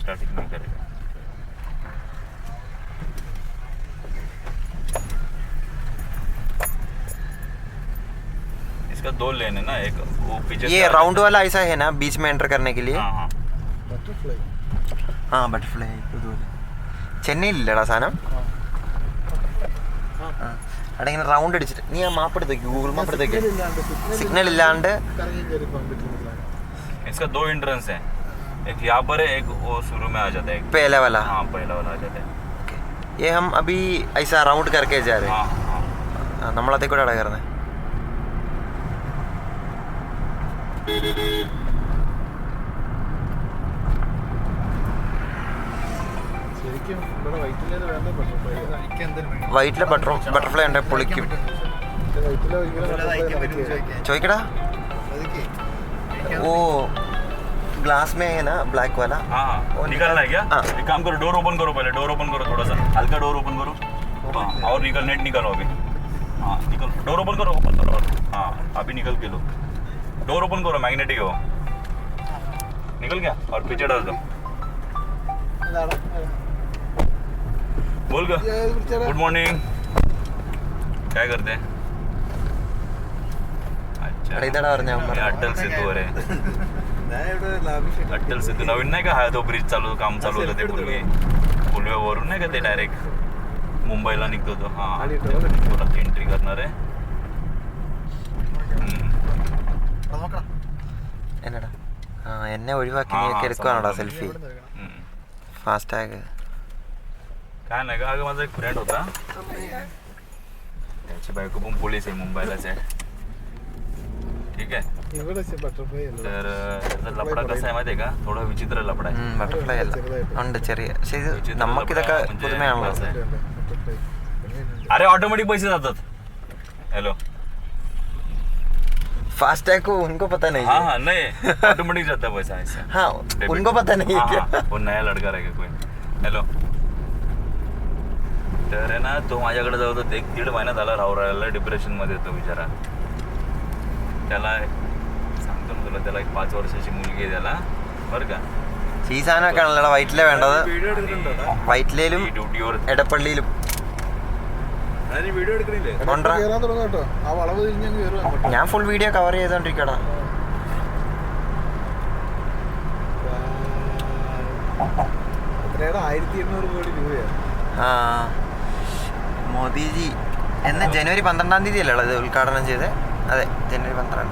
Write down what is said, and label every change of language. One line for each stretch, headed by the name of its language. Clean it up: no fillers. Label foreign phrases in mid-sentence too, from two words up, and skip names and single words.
Hindi: करेगा. इसका 2 लेन है ना, एक वो पीछे ये राउंड वाला ऐसा है ना बीच में एंटर करने के लिए.
Malayalam: हाँ बटरफ्लाई ചെന്നൈയിലില്ലടാ സാധനം. അവിടെ ഇങ്ങനെ റൗണ്ട് അടിച്ചിട്ട് നീ ആ മാപ്പ് എടുത്തേക്ക്, ഗൂഗിൾ മാപ്പ് എടുത്തേക്ക്. സിഗ്നൽ ഇല്ലാണ്ട്.
Hindi: इसका 2 एंट्रेंस है, एक यहाँ पर है, एक वो शुरू में आ जाता है. पहला वाला. हाँ पहला वाला आ जाता है. ये हम अभी ऐसा राउंड करके जा रहे हैं.
Malayalam: हाँ നമ്മൾ അതേ കൂടെ അടകരുന്നേ. വൈറ്റിലെ ബട്ടർഫ്ലൈ ഉണ്ട്, പൊളിക്കും. ചോദിക്കടാ.
Hindi: वो ग्लास में है ना ब्लैक वाला. हाँ निकलना है क्या? एक काम करो,
English: door open
Hindi: करो, पहले
English: door open
Hindi: करो, थोड़ा सा हल्का
English: door open
Hindi: करो. और नेट निकालो अभी. हाँ निकल,
English: door open
Hindi: करो. हाँ अभी निकल के लो.
English: door open
Hindi: करो, मैग्नेटिक हो. निकल गया और पीछे डाल दो. बोल गया
English: good morning.
Hindi: क्या करते हैं?
Marathi: अच्छा अटल सेतू अरे अटल सेतू नवीन नाही का हा तो ब्रिज काम चालू होतं ते पुलवेवरून नाही का ते डायरेक्ट मुंबईला निघतो तो. हां एंट्री करणार आहे.
Malayalam: എന്നടാ എന്നെ ഒഴിവാക്കി നീ എടുക്കുവാണോടാ സെൽഫി?
Marathi: फास्टॅग काय नाही का, अगं माझा एक फ्रेंड होता, त्याची बायको पण पोलीस आहे, मुंबईलाच आहे. ठीक आहे. तर त्याचा लफडा कसा आहे माहिती आहे का, थोडा विचित्र लफडा आहे.
Malayalam: ബട്ടർഫ്ലൈ അല്ല ഉണ്ട് ചെറിയ. പക്ഷേ ഇത് നമുക്കിതൊക്കെ പുതുമയാണല്ലോ.
Marathi: अरे ऑटोमेटिक पैसे जातात. हॅलो
Hindi: फास्टैग को उनको पता नहीं. हाँ नहीं ऑटोमेटिक जाता है पैसा ऐसे. हाँ उनको पता नहीं है क्या? वो नया लड़का रहेगा कोई.
Marathi: हॅलो तर आहे ना, तो माझ्याकडे जाऊ तर 1-1.5 महिना झाला राहू राहिला डिप्रेशनमध्ये. तो बिचारा, त्याला सांगतो ना तुला, त्याला एक 5 वर्षाची मुलगी आहे त्याला, बरं का.
Malayalam: ഈ സാധനമൊക്കെയാണല്ലോ വൈറ്റിലെ വേണ്ടത്. വൈറ്റിലും എടപ്പള്ളിയിലും. ഞാൻ
English: full video cover
Malayalam: ചെയ്തോണ്ടിരിക്കടാ. മോദിജി എന്ന് ജനുവരി 12-ാം തീയതി അല്ലേ ഇത് ഉദ്ഘാടനം ചെയ്തത്?